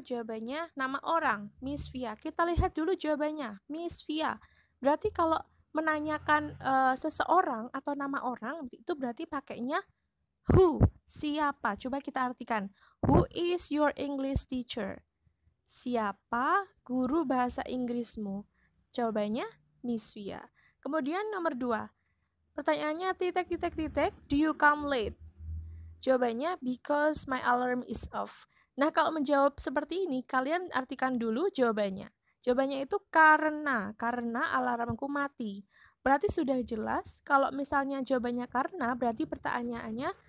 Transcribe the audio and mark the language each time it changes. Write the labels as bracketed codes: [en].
[id] Jawabannya nama orang, Miss Via. Kita lihat dulu jawabannya, Miss Via. Berarti kalau menanyakan seseorang atau nama orang, itu berarti pakainya who, siapa. Coba kita artikan, [en] who is your English teacher? [id] Siapa guru bahasa Inggrismu? Jawabannya Miss Via. Kemudian nomor 2, pertanyaannya titik. [en] Do you come late? [id] Jawabannya [en] because my alarm is off. [id] Nah, kalau menjawab seperti ini, kalian artikan dulu jawabannya. Jawabannya itu karena alarmku mati. Berarti sudah jelas, kalau misalnya jawabannya karena, berarti pertanyaannya